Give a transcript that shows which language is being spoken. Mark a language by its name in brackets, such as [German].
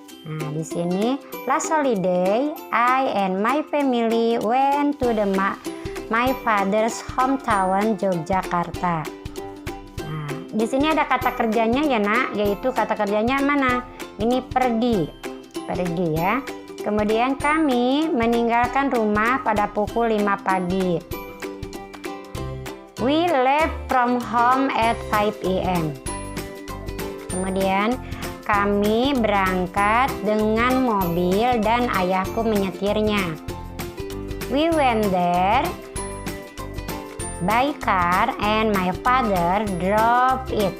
[Indonesian] Nah, di sini [English] last holiday, I and my family went to my father's hometown, Yogyakarta. [Indonesian] Nah, di sini ada kata kerjanya ya nak, yaitu kata kerjanya mana? Ini pergi ya. Kemudian kami meninggalkan rumah pada pukul 5 pagi. [English] We left from home at 5 a.m. [Indonesian] Kemudian kami berangkat dengan mobil dan ayahku menyetirnya. [English] We went there by car and my father drove it.